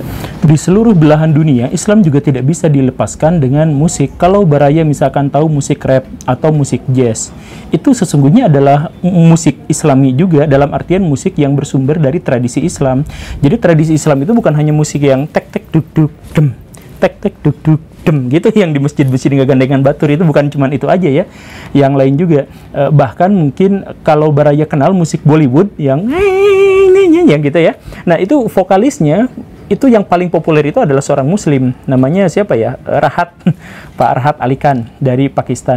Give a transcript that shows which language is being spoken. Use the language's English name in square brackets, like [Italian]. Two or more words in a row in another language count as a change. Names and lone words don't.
[Indonesian] Di seluruh belahan dunia, Islam juga tidak bisa dilepaskan dengan musik. Kalau Baraya misalkan tahu musik rap atau musik jazz, itu sesungguhnya adalah musik Islami juga, dalam artian musik yang bersumber dari tradisi Islam. Jadi tradisi Islam itu bukan hanya musik yang tek tek duk duk dem, tek tek duk duk dem gitu yang di masjid-masjid dengan [Sundanese] gandengan batur, [Indonesian] itu bukan cuma itu aja ya, yang lain juga. Bahkan mungkin kalau Baraya kenal musik Bollywood yang gitu ya, nah itu vokalisnya itu yang paling populer itu adalah seorang muslim, namanya siapa ya, Rahat, Pak Rahat Ali Khan dari Pakistan.